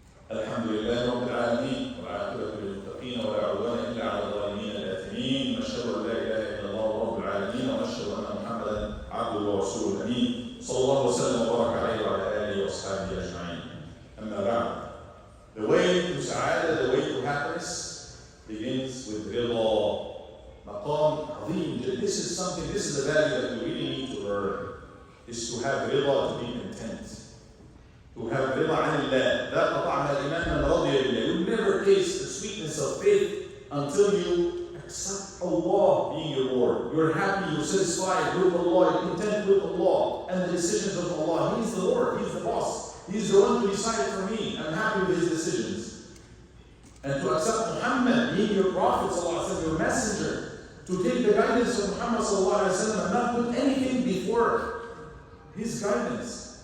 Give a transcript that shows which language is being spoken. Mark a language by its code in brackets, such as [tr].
[ar] الحمد لله رب العالمين والعاقبة للمتقين ولا عدوان إلا على الظالمين الآثمين. نشهد أن لا إله إلا الله رب العالمين ونشهد أن محمدا عبده ورسوله الأمين صلى الله وسلم وبارك عليه وعلى آله وأصحابه أجمعين. أما بعد, [en] the way to سعادة, the way to happiness begins with رضا. [ar] مقام عظيم جدا. [en] This is the value that we really need to learn, is to have رضا, to be content. To have [ar] رضا عن الله. ذاق طعم الإيمان من رضي بالله. [en] You never taste the sweetness of faith until you accept Allah being your Lord. You're happy, you're satisfied with Allah, you're content with Allah and the decisions of Allah. He's the Lord, He's the boss. He's the one to decide for me. I'm happy with His decisions. And to accept Muhammad being your Prophet, your messenger, to take the guidance of Muhammad and not put anything before His guidance.